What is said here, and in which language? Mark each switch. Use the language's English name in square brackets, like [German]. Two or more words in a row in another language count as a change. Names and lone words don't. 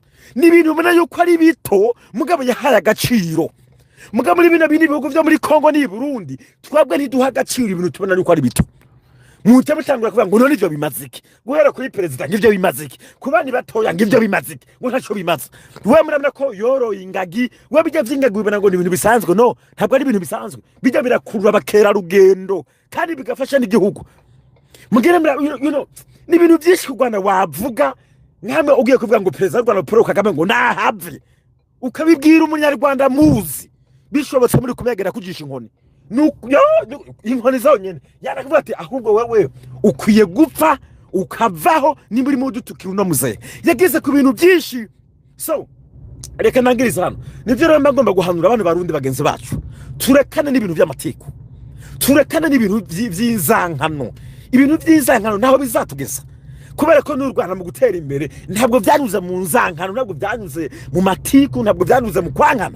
[Rundi] N'ibintu ubona yuko ari bito mugabo yahaye agaciro. Mugabo muri bino bihugu byo muri Kongo ni Burundi twabwe ntiduha agaciro ibintu tubona yuko ari bito. Muhita mutangura kuvuga ngo none ivyo bimaziki, guhera kuri perezida ngivyo bimaziki, kubani batoya ngivyo bimaziki, ngo ntaco bimaze. We muramna ko yoroye ingagi, we bijya vy'ingagi bibona ngo ni ibintu bisanzwe. [Kinyarwanda] No, ntabwo ari ibintu bisanzwe, bijya birakurura bakera rugendo kandi bigafasha n'igihugu. [Rundi] Mugere ni ibintu byinshi ku Rwanda wavuga nkamwe ugiye kuvuga ngo perezida w'u Rwanda Paul Kagame ngo nahave, ukabibwira umunyarwanda muzi bishobotse muri kumegera kujisha inkoni. Inkoni zawo nyene yarakuvuga ati ahubwo wewe ukwiye gupfa ukavaho nimba uri mu dutukira no muze. Yagize ku bintu byinshi. So reka nangiriza hano, nivyo rero mbagomba guhanura abantu barundi bagenzi bacu, turekane n'ibintu by'amatiko, turekane n'ibintu by'inzankano. [Kinyarwanda] Ibintu by'inzankano naho bizatugeza, kubera ko n'u Rwanda mu gutera imbere ntabwo byanyuze mu nzankano, ntabwo byanyuze mu matiku, ntabwo byanyuze mu kwankana.